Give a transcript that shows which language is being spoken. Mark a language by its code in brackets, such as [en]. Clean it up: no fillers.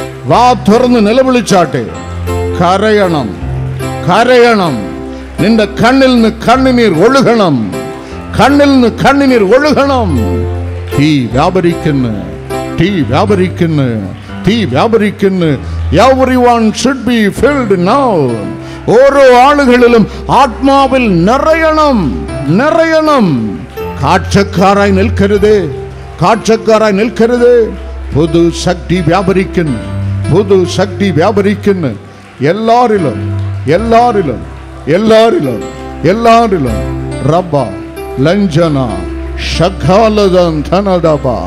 [ml] വാ തുറന്ന് നിലവിളിച്ചാട്ടെ. കരയണം, കരയണം. നിന്റെ കണ്ണിൽ നിന്ന് കണ്ണുനീർ ഒഴുകണം. കണ്ണിൽ നിന്ന് കണ്ണുനീർ ഒഴുകണം. തീ വ്യാപരിക്കുന്നു, തീ വ്യാപരിക്കുന്നു, തീ വ്യാപരിക്കുന്നു. [en] Everyone should be filled now. [ml] ഓരോ ആളുകളിലും ആത്മാവിൽ നിറയണം, നിറയണം. കാഴ്ചക്കാരായി നിൽക്കരുത്, കാഴ്ചക്കാരായി നിൽക്കരുത്. പുതു ശക്തി വ്യാപരിക്കുന്നു, പുതു ശക്തി വ്യാപരിക്കുന്നു. എല്ലാരിലും എല്ലാരിലും എല്ലാരിലും എല്ലാരിലും. റബ്ബ ലഞ്ചന ഷഖാലദൻ ധനദബ